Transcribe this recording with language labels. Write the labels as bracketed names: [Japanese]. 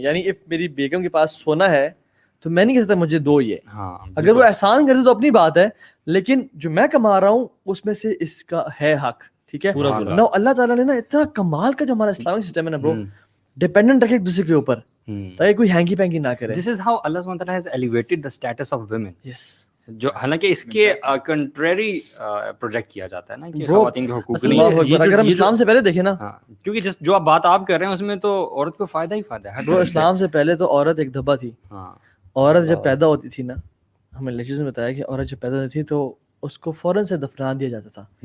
[Urdu] یعنی اف میری بیگم کے پاس سونا ہے تو میں نہیں کہہ سکتا مجھے دو یہ. اگر وہ احسان کرتے تو اپنی بات ہے, لیکن جو میں کما رہا ہوں اس میں سے اس کا ہے حق. ٹھیک ہے, نو اللہ تعالیٰ نے نا اتنا کمال کا جو ہمارا اسلامک سسٹم ہے نا برو, ڈیپینڈنٹ رکھے ایک دوسرے کے اوپر تاکہ کوئی ہینگی پینگی نہ کرے. [English] This is how Allah subhanahu wa ta'ala has elevated the status of women. Yes. [Urdu] جو حالانکہ اس کے کنٹریری پروجیکٹ کیا جاتا ہے نا کہ خواتین کے حقوق نہیں. اگر ہم اسلام سے پہلے دیکھیں نا, کیونکہ جو بات آپ کر رہے ہیں اس میں تو عورت کو فائدہ ہی فائدہ ہے. اسلام سے پہلے تو عورت ایک دھبا تھی. عورت جب پیدا ہوتی تھی نا, ہمیں لیکچرز میں بتایا کہ عورت جب پیدا ہوتی تھی تو اس کو فوراً سے دفنا دیا جاتا تھا.